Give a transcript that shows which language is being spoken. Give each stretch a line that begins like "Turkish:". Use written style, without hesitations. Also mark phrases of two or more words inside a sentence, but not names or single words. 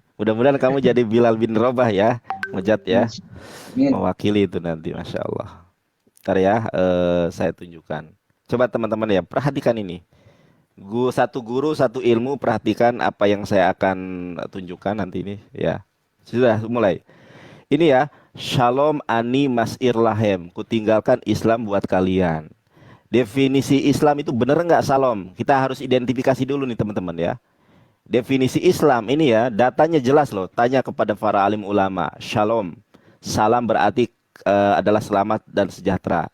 Indonesian: Mudah-mudahan kamu jadi Bilal bin Robah ya, Mujad ya. Amin. Mewakili itu nanti,
Arabic: ما شاء الله.
Indonesian: Ntar ya, saya tunjukkan. Coba teman-teman ya, perhatikan ini. Satu guru, satu ilmu, perhatikan apa yang saya akan tunjukkan nanti ini. Ya, sudah mulai. Ini ya,
Hebrew: שלום אני משאיר להם.
Indonesian: Kutinggalkan Islam buat kalian. Definisi Islam itu bener nggak Shalom? Kita harus identifikasi dulu nih teman-teman ya. Definisi Islam ini ya, datanya jelas loh. Tanya kepada para alim ulama. Shalom. Salam berarti adalah selamat dan sejahtera.